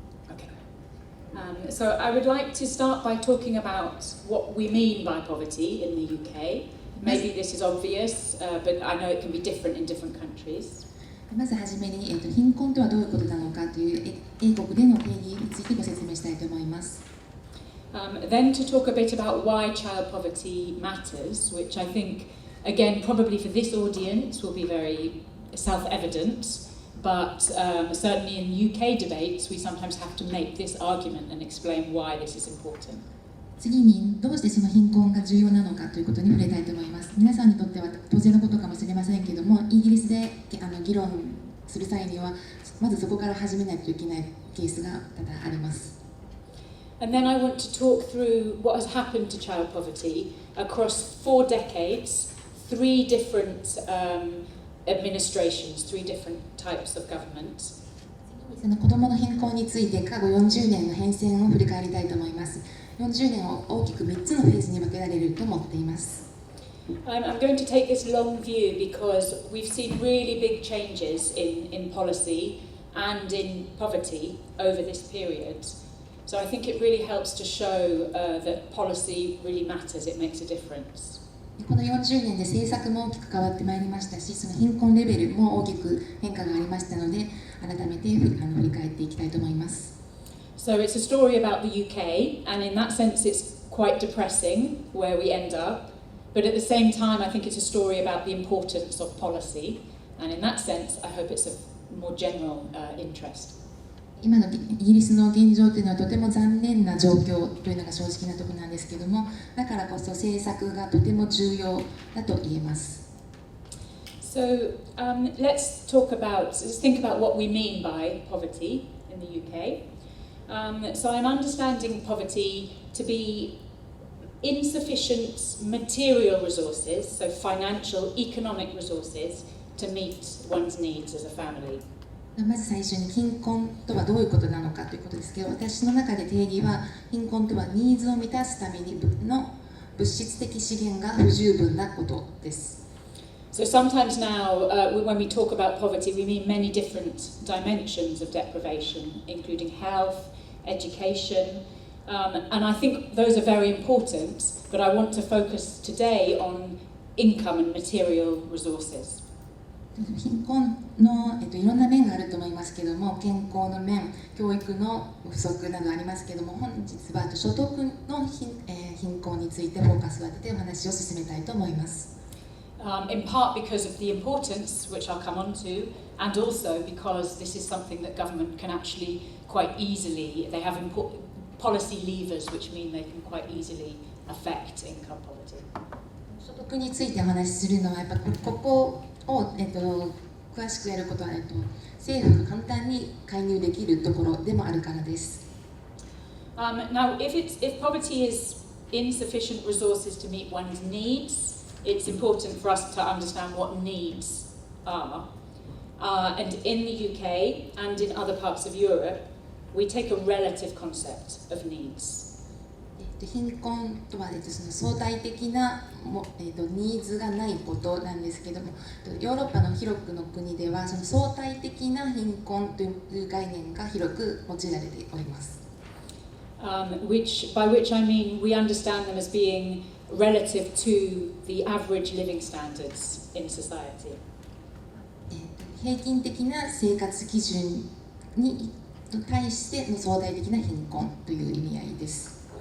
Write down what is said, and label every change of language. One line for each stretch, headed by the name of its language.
English: Okay. So, I would like to start by talking about what we mean by poverty in the UK. Maybe this is obvious, but I know it can be different in different countries.
Japanese: まずはじめに、貧困とはどういうことなのかという英国での定義についてご説明したいと思います。
English: Then to talk a bit about why child poverty matters, which I think, again, probably for this audience will be very self-evident, but certainly in UK debates we sometimes have to make this argument and explain why this is important.
Japanese: 次にどうしてその貧困が重要なのかということに触れたいと思います。皆さんにとっては当然のことかもしれませんけれども、イギリスで議論する際にはまずそこから始めないといけないケースが多々あります。
English: And then I want to talk through what has happened to child poverty across 4 decades, 3 different administrations, 3 different types of government.
Japanese: その子どもの貧困について過去40年の変遷を振り返りたいと思います。 40年を大きく3つのフェーズに分けられると思っています。
English: I'm going to take this long view because we've seen really big changes in policy and in poverty over this period. So I think it really helps to show that policy really matters, it makes a difference.
Japanese: この40年で政策も大きく変わってまいりましたし、その貧困レベルも大きく変化がありましたので、改めて振り返っていきたいと思います。
English: So it's a story about the UK, and in that sense it's quite depressing where we end up, but at the same time I think it's a story about the importance of policy, and in that sense I hope it's of more general interest.
Japanese: 今のイギリスの現状というのはとても残念な状況というのが正直なところなんですけども、だからこそ政策がとても重要だと言えます。
English: So let's think about what we mean by poverty in the UK. So I'm understanding poverty to be insufficient material resources, so financial, economic resources, to meet one's needs as a family.
Japanese: まず最初に貧困とはどういうことなのかということですけど、私の中で定義は貧困とはニーズを満たすためにの物質的資源が不十分なことです。
English: So sometimes now, when we talk about poverty, we mean many different dimensions of deprivation, including health, education, and I think those are very important, but I want to focus today on income and material resources.
Japanese: 貧困の、いろんな面があると思いますけども、健康の面、教育の不足などありますけども、本日は所得の貧困についてフォーカスを当ててお話を進めたいと思います。
English: in part because of the importance, which I'll come on to, and also because this is something that government can actually quite easily, they have policy levers which mean they can quite easily affect income poverty.
Japanese: 所得についてお話しするのはやっぱここを、詳しくやることは、政府が簡単に介入できるところでもあるからです。
English: Now, if poverty is insufficient resources to meet one's needs, it's important for us to understand what needs are. And in the UK and in other parts of Europe, we take a relative concept of needs.
Japanese: 貧困とは、その相対的なニーズがないことなんですけども、ヨーロッパの広くの国ではその相対的な貧困という概念が広く用いられております。
English: By which I mean we understand them as being relative to the average living standards in society.
Japanese: 平均的な生活基準に対しての相対的な貧困という意味合いです。